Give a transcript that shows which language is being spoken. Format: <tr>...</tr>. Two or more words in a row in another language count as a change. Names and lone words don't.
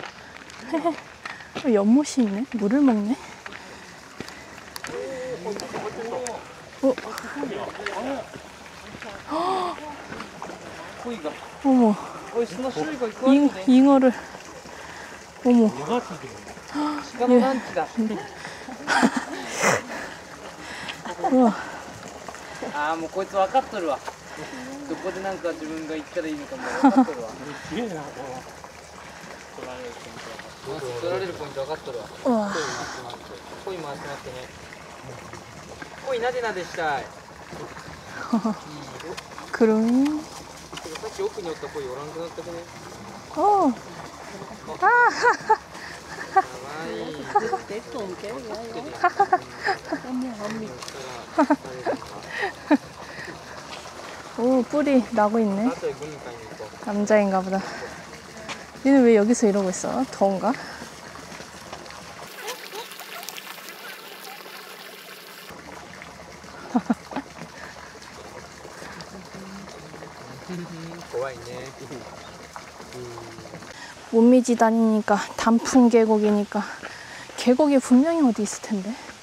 <ko>연못이 있네? 물을 먹네? 어머, 잉어를. 어머. 우와.</ko> <ja>ああ、もうこいつ分かっとるわ。どこでなんか自分が行ったらいいのかも分かっとるわ。すげえな、この取られるポイント分かっとるわ。</ja> <ko>우와.</ko> <ja>コイ回してますね。コイなでなでしたい。</ja> <ko>그럼.</ko> <ja>さっき奥におったコイおらんくなったくね。 어. 아. かわいい。</ja> <ko>오, 뿔이 나고 있네.</ko> <ja>あとでグミ買いに行こう。</ja> <ko>남자인가 보다. 얘는 왜 여기서 이러고 있어? 더운가? 못미지 다니니까 단풍 계곡이니까 계곡이 분명히 어디 있을 텐데.</ko>